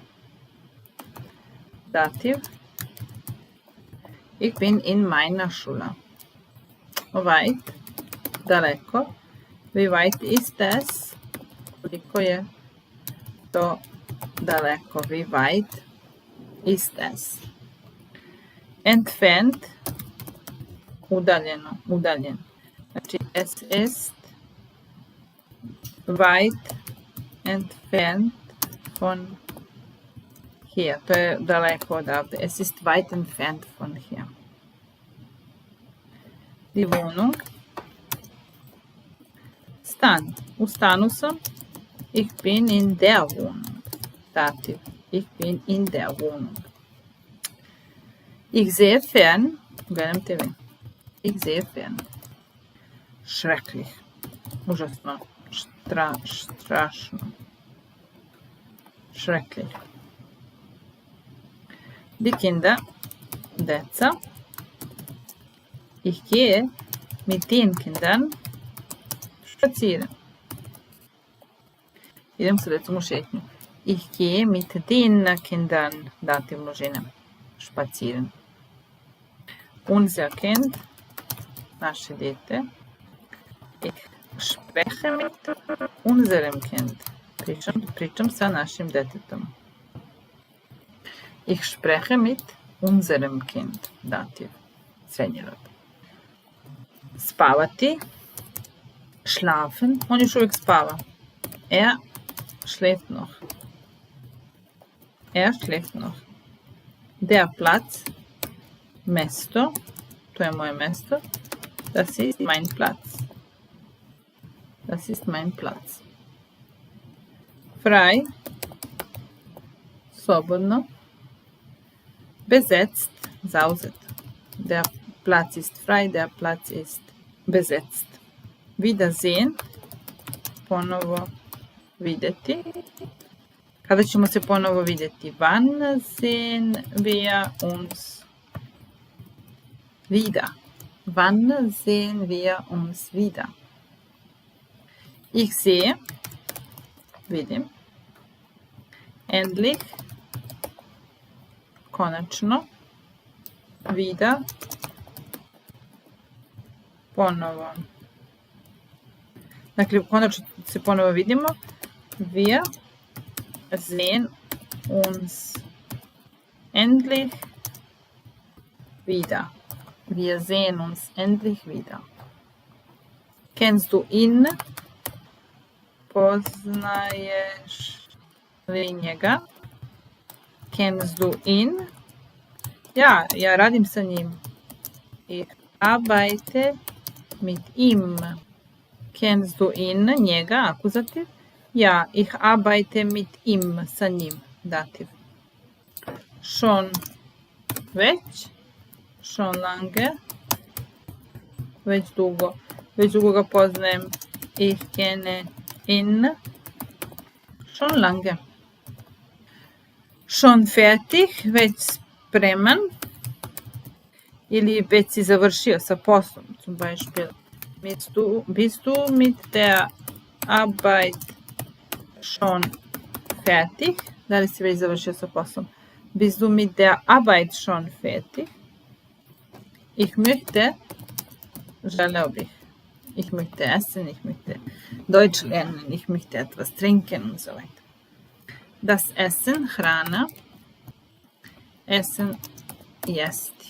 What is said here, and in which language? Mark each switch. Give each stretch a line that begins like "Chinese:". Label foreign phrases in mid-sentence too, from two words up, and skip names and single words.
German: Dativ. Ich bin in meiner Schule. Weit, daleko. Wie weit ist es?
Serbian: Koliko je to daleko?
German: Wie weit ist es? Entfernt,
Serbian: udaljeno, udaljen. Znači,
German: es ist weit entfernt von hier.
Serbian: To je daleko odavde.
German: Es ist weit entfernt von hier. Die Wohnung.
Serbian: stan. U stanu sam.
German: Ich bin in der Wohnung. Dativ. Ich bin in der Wohnung. Ich sehe fern.
Serbian: Gledam TV.
German: Ich sehe fern. Schrecklich.
Serbian: Užasno. Strašno.
German: Schrecklich. Die Kinder.
Serbian: Deca.
German: Ich gehe mit den Kindern spazieren.
Serbian: Idem sa decom u šetnju.
German: Ich gehe mit den Kindern,
Serbian: dativ množina,
German: spazieren. Unser Kind,
Serbian: naše dete.
German: Ich spreche mit unserem Kind.
Serbian: Pričam sa našim detetom.
German: Ich spreche mit unserem Kind, dativ,
Serbian: srednji rod. Spavati, schlafen, on još uvijek spava.
German: Er schläft noch. Er schläft noch. Der Platz,
Serbian: mesto, to je moje mesto.
German: Das ist mein Platz. Das ist mein Platz. Frei, slobodno. Besetzt, zauzet. Der Platz ist frei, der Platz ist besetzt. Wiedersehen,
Serbian: ponovo vidjeti. Kada ćemo se ponovo vidjeti?
German: Wann sehen wir uns wieder? Wann sehen wir uns wieder? Ich sehe, vidim. Endlich, konačno. Wieder,
Serbian: ponovo. Dakle, konačno se ponovo vidimo.
German: Wir sehen uns endlich wieder. Wir sehen uns endlich wieder. Kennst du ihn?
Serbian: Poznaješ li njega?
German: Kennst du ihn?
Serbian: Ja radim sa njim.
German: Ich arbeite mit ihm. Kennst du ihn?
Serbian: Njega, akuzativ.
German: Ja, ich arbeite mit ihm,
Serbian: sa njim, dativ.
German: Schon već, schon lange,
Serbian: već dugo ga poznajem.
German: Ich kenne ihn, schon lange. Schon fertig,
Serbian: već spreman, ili već si završio sa poslom,
German: zum Beispiel. Bist du mit der Arbeit schon fertig?
Serbian: Da li si već završio sa poslom?
German: Bist du mit der Arbeit schon fertig? Ich möchte,
Serbian: želeo bih.
German: Ich möchte essen, ich möchte Deutsch lernen, ich möchte etwas trinken und so weiter. Das Essen, hrana. Essen,
Serbian: jesti.